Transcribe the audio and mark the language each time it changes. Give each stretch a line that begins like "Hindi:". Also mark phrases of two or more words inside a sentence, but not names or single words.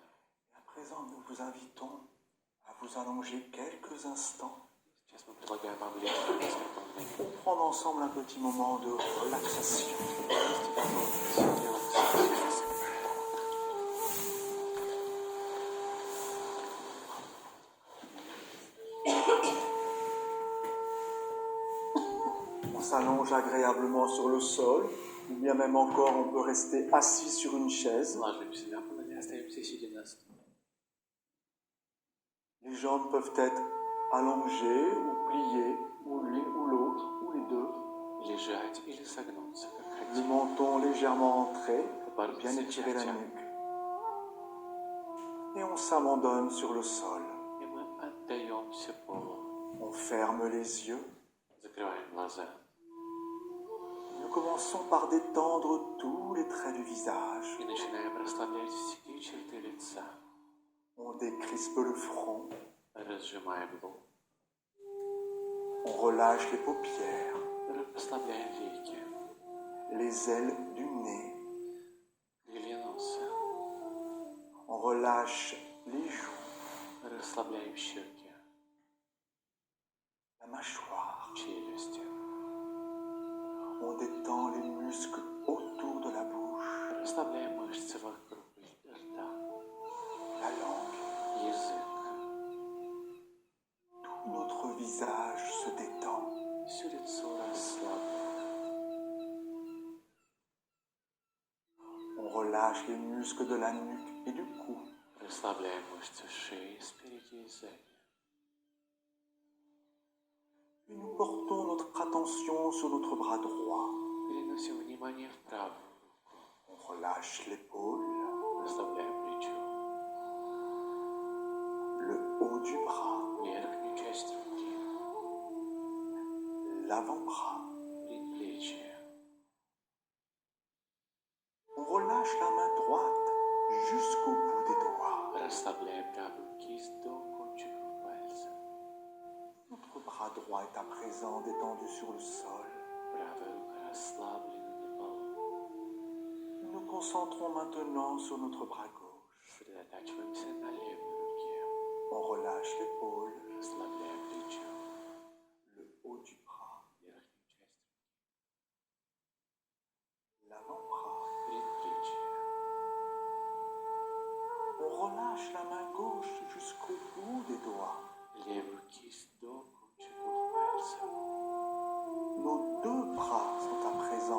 French: Et à présent, nous vous invitons à vous allonger quelques instants
Russian: Сейчас мы предлагаем вам лечь на несколько мгновений.
French: pour prendre ensemble un petit moment de relaxation.
Russian: Вместе позволить релаксацию.
French: On s'allonge agréablement sur le sol, ou bien même encore on peut rester assis sur une chaise.
Russian: Ложимся на пол или остаемся сидя на стуле.
French: Les jambes peuvent être allongées ou pliées, ou l'une ou l'autre, ou les deux.
Russian: Лежать или согнуться, как
French: Le
Russian: хотите.
French: menton légèrement entré,
Russian: Подбородок
French: bien
Russian: слегка
French: étirer la
Russian: втянут.
French: nuque. Et on s'abandonne sur le sol.
Russian: И мы отдаемся полу.
French: On ferme les yeux.
Russian: Закрываем глаза.
French: Nous commençons par détendre tous les traits du visage.
Russian: И начинаем расслаблять все черты лица.
French: On décrispe le front.
Russian: Разжимаем лоб.
French: On relâche les paupières,
Russian: Расслабляем веки.
French: les ailes du nez.
Russian: Крылья носа.
French: On relâche les joues,
Russian: Расслабляем щеки.
French: la mâchoire.
Russian: Челюсти.
French: On détend les muscles autour de la bouche,
Russian: Расслабляем мышцы вокруг рта.
French: la langue.
Russian: Язык.
French: Tout notre visage se détend.
Russian: Все лицо расслаблено.
French: On relâche les muscles de la nuque et du cou.
Russian: Расслабляем мышцы шеи спереди и сзади.
French: Et nous portons notre attention sur notre bras droit.
Russian: Переносим внимание в правую руку.
French: On relâche l'épaule,
Russian: Расслабляем плечо.
French: le haut du bras,
Russian: Верхнюю часть руки.
French: l'avant-bras.
Russian: Предплечье.
French: On relâche la main droite jusqu'au bout des doigts.
Russian: Расслабляем правую кисть до кончиков пальцев.
French: Notre bras droit est à présent détendu sur le sol.
Russian: Правая рука расслаблена на полу.
French: Nous nous concentrons maintenant sur notre bras gauche.
Russian: Сосредотачиваемся на левой руке.
French: On relâche l'épaule,
Russian: Расслабляем плечо.
French: le haut du bras,
Russian: Верхнюю часть руки.
French: l'avant-bras.
Russian: Предплечье.
French: On relâche la main gauche jusqu'au bout des doigts.
Russian: Левую кисть до кончиков пальцев.
French: Nos deux bras sont à présent